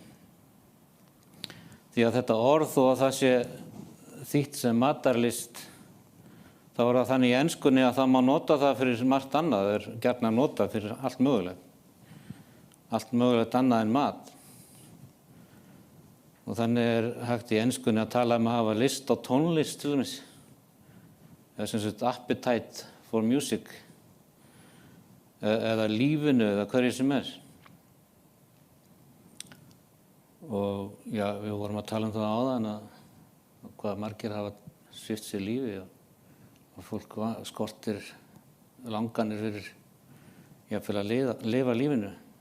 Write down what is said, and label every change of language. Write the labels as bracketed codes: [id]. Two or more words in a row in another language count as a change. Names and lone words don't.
[is] Því að þetta orð og að það sé þýtt sem matarlist, þá er það þannig í enskunni að það má nota það fyrir margt annað, það er gjarnan notað fyrir allt mögulegt. Allt mögulegt annað en mat. Og þannig er hægt í enskunni að tala að hafa list á tónlist til dæmis. Eða sem sagt [en] appetite for music. [is] Eða lífinu eða hverju sem er. Og já, við vorum að tala það áðan að hvað margir hafa svipt sér lífi og fólk skortir langanir fyrir jafnvel að lifa lífinu.